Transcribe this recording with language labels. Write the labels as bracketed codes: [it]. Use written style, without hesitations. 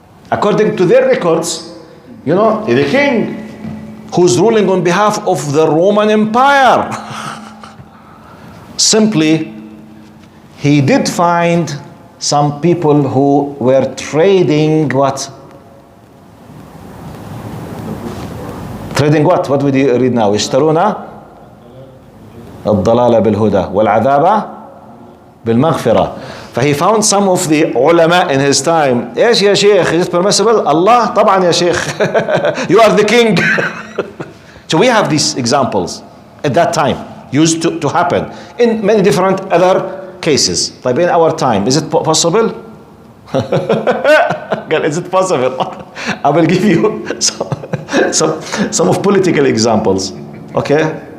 [en] According to their records, the king who's ruling on behalf of the Roman Empire. Simply, he did find some people who were trading what? Trading what? What would you read now? [ar] يشترون الضلال بالهدى والعذاب بالمغفرة. [en] فهي found some of the ulama in his time. [ar] ايش يا شيخ? [en] Is it permissible? [ar] Allah, طبعا يا شيخ. [en] You are the king. So we have these examples at that time used to happen in many different other cases. Like in our time, is it possible? Is it possible? I will give you some of political examples. Okay?